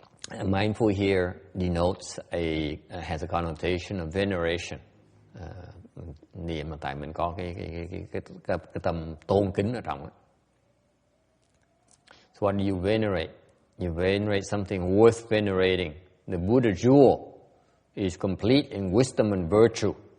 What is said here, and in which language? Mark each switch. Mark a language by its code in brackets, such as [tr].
[en] Mindful here denotes has a connotation of veneration. [vi] Niệm mà tại mình có cái tâm tôn kính ở trong. [en] So what do you venerate? You venerate something worth venerating. The Buddha jewel is complete in wisdom and virtue.